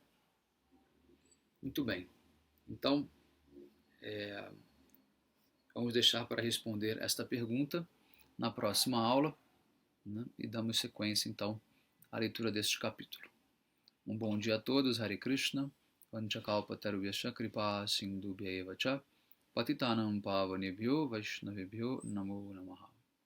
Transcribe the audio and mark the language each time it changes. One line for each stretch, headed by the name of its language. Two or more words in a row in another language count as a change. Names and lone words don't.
Portuguese: Muito bem. Então, Vamos deixar para responder esta pergunta na próxima aula, né? E damos sequência, então, à leitura deste capítulo. Um bom dia a todos,
Sanskrit: हरे कृष्ण, वाञ्छाकल्पतरुभ्यश्च कृपासिन्धुभ्य एव च, पतितानां पावनेभ्यो वैष्णवेभ्यो नमो नमः.